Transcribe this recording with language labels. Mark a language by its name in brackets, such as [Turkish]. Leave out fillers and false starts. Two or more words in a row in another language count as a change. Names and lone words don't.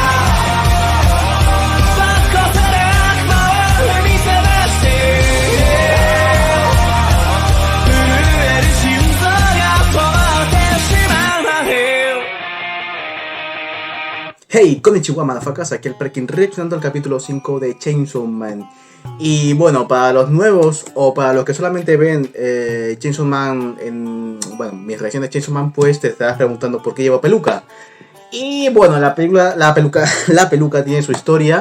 [Japanese] バッコする悪魔を踏みつぶして震える心臓が止まってしまうまで [English] Hey, konnichiwa motherfuckers, [Spanish] aquí el Perkin reaccionando al capítulo 5 de Chainsaw Man. Y bueno, para los nuevos o para los que solamente ven Chainsaw Man en... Bueno, mis reacciones de Chainsaw Man, pues te estarás preguntando por qué llevo peluca. Y bueno, la peluca tiene su historia.